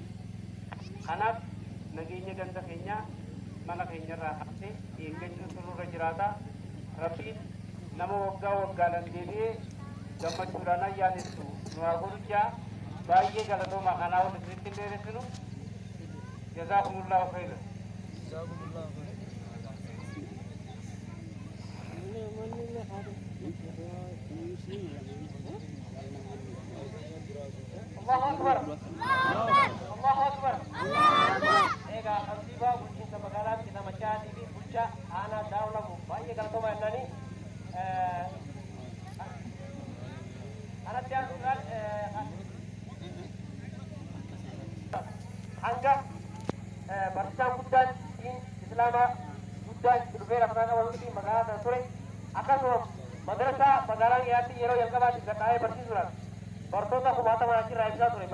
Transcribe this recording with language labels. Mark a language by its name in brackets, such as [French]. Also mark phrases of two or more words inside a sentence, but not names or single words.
[Oromo] Kanaaf nageenya ganda keenyaa mana keenyarraa haftee eeggachuun nurra jiraata. Rabbiin nama waggaa waggaadhaan deebi'ee gammachuudhaan ayyaanessu nu haa godhu. Baay'ee galatooma kanaa ol isinitti dheeressinu. [Arabic] جزاكم الله خيراً. الله أكبر. الله أكبر. [Oromo] Egaa kantiibaa bulchiinsa magaalaa kita Macaatii fi bulchaa aanaa Daawulamu baay'ee galatooma jennanii anatti aansuudhaan hanga barsiisaan guddaan islaamaa guddaan dhufee lafnaan walitti magaalaa sana ture akkasumas madrasaa magaalaa dhiyaatti yeroo jalqabaatti gataa'ee barsiisuudhaan bartoota kumaatamaa achirraa ibsaa ture.